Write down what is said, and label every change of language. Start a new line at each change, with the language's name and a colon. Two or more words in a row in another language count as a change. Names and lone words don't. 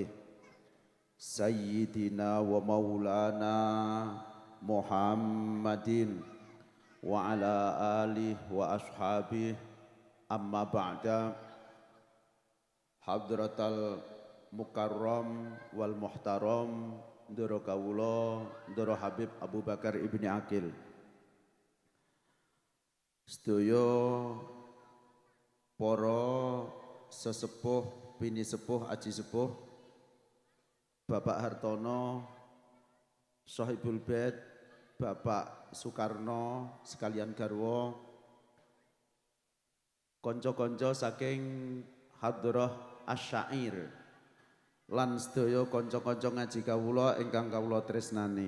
Arabic: سيدنا ومولانا محمد وعلى آله وأصحابه. أما بعد. حضرة المكرم والمحترم
Javanese: ndoro kawula ndoro
Arabic: Habib Abu Bakar Ibni Aqil.
Javanese: Sedaya para sesepuh, bini sepuh, aji sepuh, Bapak Hartono,
Arabic: صاحب البيت,
Javanese: Bapak Soekarno, sekalian garwa, konco-konco saking Hadrah Asyair, lan sedaya konco-konco ngaji kawula ingkang kawula tresnani.